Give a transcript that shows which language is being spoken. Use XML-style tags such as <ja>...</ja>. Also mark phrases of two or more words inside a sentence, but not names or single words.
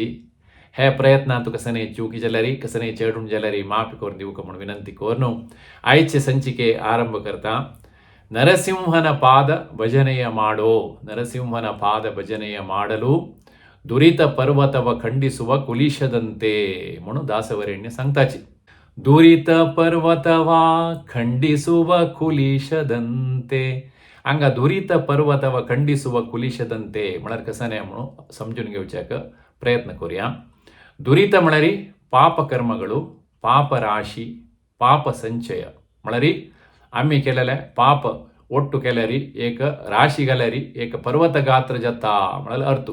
<kok>हे प्रयत्नांत कसने चुकी जाल्यारी कसने चेडून जाल्यारी माफी करून दिवक म्हणून विनंती करून आयचे संचिके आरंभ करता.</kok> <kn>ನರಸಿಂಹನ ಪಾದ ಭಜನೆಯ ಮಾಡೋ. ನರಸಿಂಹನ ಪಾದ ಭಜನೆಯ ಮಾಡಲು ದುರಿತ ಪರ್ವತವ ಖಂಡಿಸುವ ಕುಲಿಶದಂತೆ</kn> <kok>म्हणून दासवरेण्य सांगताची.</kok> <kn>ದುರಿತ ಪರ್ವತವ ಖಂಡಿಸುವ ಕುಲಿಶದಂತೆ.</kn> <kok>हांगा</kok> <kn>ದುರಿತ ಪರ್ವತವ ಖಂಡಿಸುವ ಕುಲಿಶದಂತೆ</kn> <kok>म्हळ्यार कसने म्हणून समजून घेवच्याक प्रयत्न करूया. दुरीत म्हळ्यार पाप कर्मಗಳು, पाप राशी, पाप संचय म्हळ्यार आम्ही केलेले पाप ಒಟ್ಟು केल्यारी एक राशी घाल्यारी एक पर्वत गात्र जाता म्हळ्यार अर्थ.</kok>